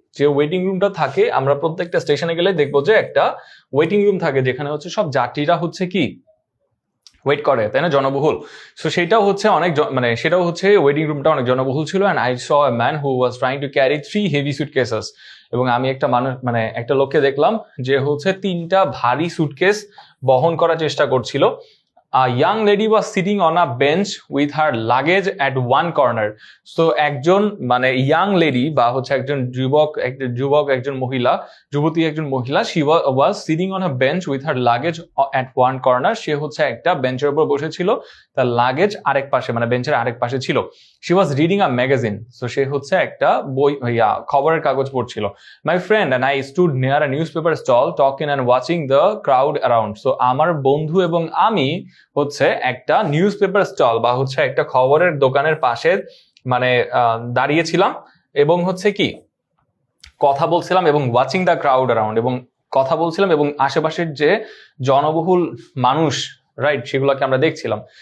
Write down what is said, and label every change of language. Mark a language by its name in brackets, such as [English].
[Bangla] যে ওয়েটিং রুমটা থাকে, আমরা প্রত্যেকটা স্টেশনে গেলে দেখবো যে একটা ওয়েটিং রুম থাকে যেখানে হচ্ছে সব যাত্রীরা হচ্ছে কি ওয়েট করে, তাই না, জনবহুল। সো সেটাও হচ্ছে অনেক মানে সেটাও হচ্ছে ওয়েটিং রুমটা অনেক জনবহুল ছিল। [English] And I saw a man who was trying to carry 3 heavy suitcases. [Bangla] এবং আমি একটা মানুষ, মানে একটা লোককে দেখলাম যে হচ্ছে 3টা ভারী সুটকেস বহন করার চেষ্টা করছিল। [English] A young lady was sitting on a bench with her luggage at one corner. So [Bangla] একজন মানে ইয়াং লেডি বা হচ্ছে একজন একজন মহিলা, [English] একজন মহিলা, she was sitting on a bench with her luggage at one corner. [Bangla] সে হচ্ছে একটা বেঞ্চের উপর বসেছিল, তার লাগেজ আরেক পাশে, মানে বেঞ্চের আরেক পাশে ছিল। [English] She was reading a magazine. [Bangla] So সে হচ্ছে একটা বই, খবরের কাগজ পড়ছিল। [English] My friend and I stood near a newspaper stall talking and watching the crowd around. [Bangla] So আমার বন্ধু এবং আমি হচ্ছে একটা নিউজ পেপার স্টল বা হচ্ছে একটা খবরের দোকানের পাশে মানে দাঁড়িয়েছিলাম এবং হচ্ছে কি কথা বলছিলাম, এবং [English] watching the crowd around, [Bangla] এবং কথা বলছিলাম এবং আশেপাশের যে জনবহুল মানুষ, রাইট, সেগুলোকে আমরা দেখছিলাম।